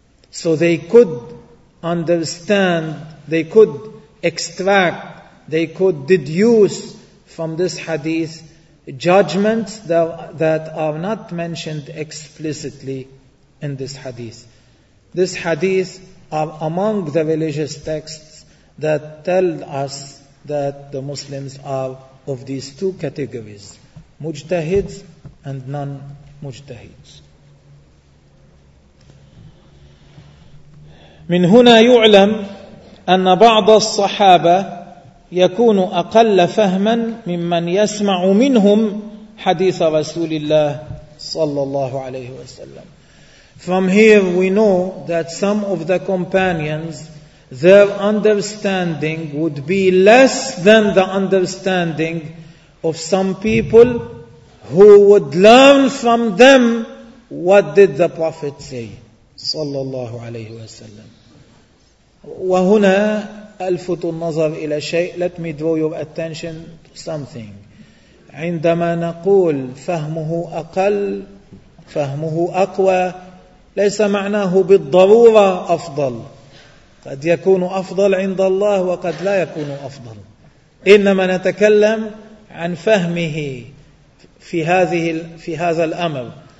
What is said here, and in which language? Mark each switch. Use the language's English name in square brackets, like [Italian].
[English] So they could understand, they could extract, they could deduce from this hadith judgments that are not mentioned explicitly in this hadith. This hadith are among the religious texts that tell us that the Muslims are of these two categories, mujtahids and non-mujtahids. [Arabic] من هنا يعلم أن بعض الصحابة يكون أقل فهما ممن يسمع منهم حديث رسول الله صلى الله عليه وسلم. [English] From here we know that some of the companions, their understanding would be less than the understanding of some people who would learn from them what did the Prophet say [Arabic] صلى الله عليه وسلم. وهنا ألفت النظر إلى شيء. [English] Let me draw your attention to something. [Arabic] عندما نقول فهمه أقل فهمه أقوى ليس معناه بالضرورة أفضل. قد يكون أفضل عند الله وقد لا يكون أفضل. إنما نتكلم عن فهمه في هذا الأمر.